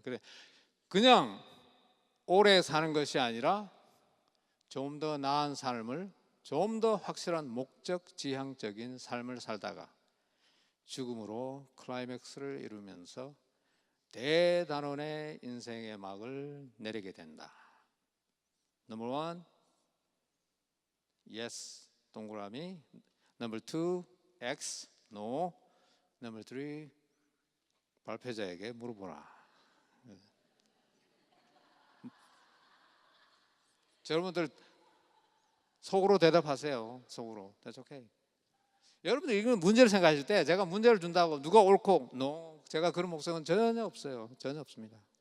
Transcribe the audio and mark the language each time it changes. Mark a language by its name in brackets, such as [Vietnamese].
[Korean] 그래, 그냥 오래 사는 것이 아니라 좀 더 나은 삶을, 좀 더 확실한 목적 지향적인 삶을 살다가 죽음으로 클라이맥스를 이루면서 대단원의 인생의 막을 내리게 된다. [English] Number one, yes, [Korean] 동그라미. [English] Number two, X, no. Number three, [Korean] 발표자에게 물어보라. 여러분들 속으로 대답하세요. 속으로. [English] That's okay. [Korean] 여러분들 이건 문제를 생각하실 때 제가 문제를 준다고 누가 옳고 [English] no, [Korean] 제가 그런 목적은 전혀 없어요. 전혀 없습니다.